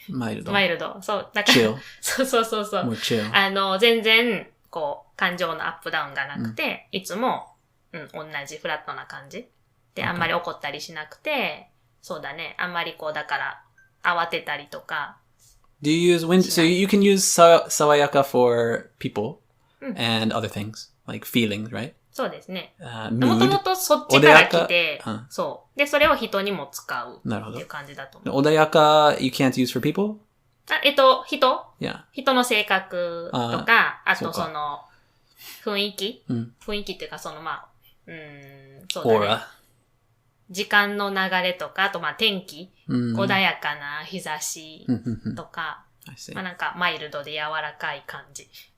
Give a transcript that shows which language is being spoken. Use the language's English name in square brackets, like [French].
[Japanese] マイルド。そう。だから、そう。もうchill。全然、こう、感情のアップダウンがなくて、いつも、同じフラットな感じ。で、あんまり怒ったりしなくて、そうだね。あんまりこう、だから、慌てたりとか。 [English] Do you use so you can use 爽やか for people and other things, like feelings, right? [Japanese] そうですね。 [English] mood. [Japanese] もともとそっちから来て、穏やか、そう。で、それを人にも使うなるほど。っていう感じだと思う。 [English] 穏やか you can't use for people? [Japanese] 人 [English] Yeah. [Japanese] 人の性格とか、あとそうかその、雰囲気、雰囲気っていうかそのそうだね。オーラ。時間の流れとか、あと天気、穏やかな日差しとか、なんかマイルドで柔らかい感じ。